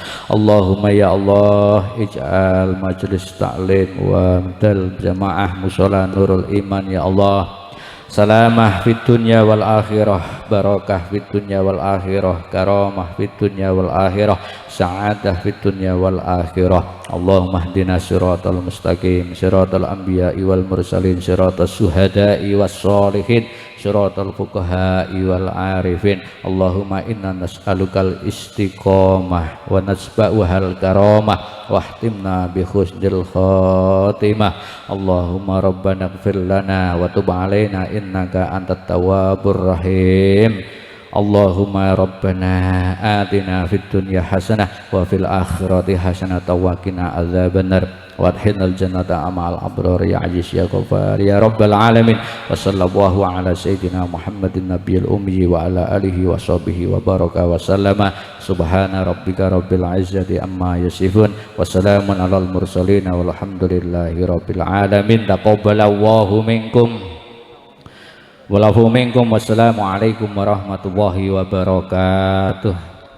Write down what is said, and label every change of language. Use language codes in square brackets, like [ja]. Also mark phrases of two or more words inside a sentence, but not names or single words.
[ar] اللهم يا الله اجعل مجلس تعليم و دل جماعة مصلى نور الإيمان يا الله سلامة في الدنيا والآخرة بركة في الدنيا والآخرة كرامة في الدنيا والآخرة سعادة في الدنيا والآخرة. اللهم اهدنا الصراط المستقيم صراط الأنبياء والمرسلين صراط الشهداء والصالحين صراط الفقهاء والعارفين. اللهم إنا نسألك الاستقامة ونسبعه الكرامة واختمنا بحسن الخاتمة. اللهم ربنا اغفر لنا وتب علينا إنك أنت التواب الرحيم. اللهم ربنا آتنا في الدنيا حسنة وفي الآخرة حسنة وقنا عذاب النار وأدخلنا الجنة مع الأبرار يا عزيز يا غفار يا رب العالمين. وصلى الله على سيدنا محمد النبي الأمي وعلى آله وصحبه وبارك وسلم. سبحان ربك رب العزة عما يصفون وسلام على المرسلين والحمد لله رب العالمين. تقبل الله منكم والعفو منكم. والسلام عليكم ورحمة الله وبركاته.